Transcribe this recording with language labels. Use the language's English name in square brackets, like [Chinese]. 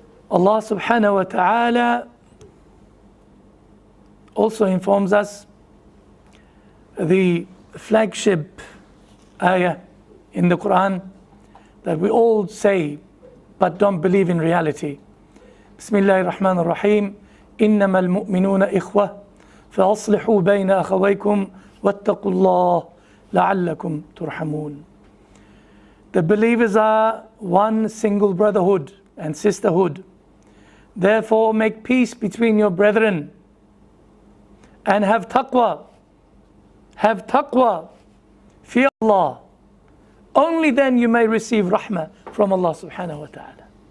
[English] Allah subhanahu wa ta'ala also informs us, the flagship ayah in the Qur'an that we all say but don't believe in reality. Bismillahir Rahmanir Rahim. [Arabic] إنما المؤمنون إخوة فأصلحوا بين أخويكم واتقوا الله لعلكم ترحمون. [English] The believers are one single brotherhood and sisterhood. Therefore make peace between your brethren and have taqwa. Have taqwa. Fear Allah. Only then you may receive rahmah from Allah subhanahu wa ta'ala.